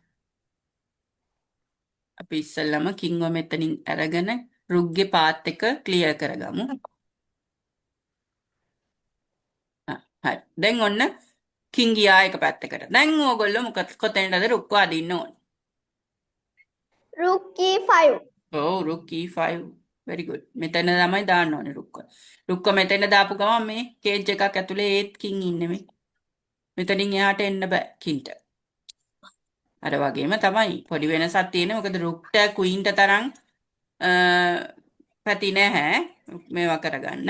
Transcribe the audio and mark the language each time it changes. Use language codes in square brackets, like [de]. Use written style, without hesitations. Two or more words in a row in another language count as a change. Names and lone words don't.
[si] අපි ඉස්සෙල්ලම කින්ව මෙතනින් අරගෙන රුක්ගේ පාත් එක ක්ලියර් කරගමු. හරි. දැන් ඔන්න කින් ගියා එක පැත්තකට. දැන් ඕගොල්ලෝ කොතැනටද රුක්ව අදින්න ඕනේ? [en] Rook E5. [si] ඔව් රුක් E5 [en] very good. [si] මෙතන තමයි දාන්න ඕනේ රුක්ක. රුක්ක මෙතන දාපු ගමන් මේ කේජ් එකක් ඇතුලේ ඒත් කින් ඉන්නේ මේ. මෙතනින් එහාට එන්න බෑ කින්ට. අර වගේම තමයි පොඩි වෙනසක් තියෙනවා. මොකද රුක්ට ක්වීන්ට තරම් පැති නැහැ මේවා කරගන්න.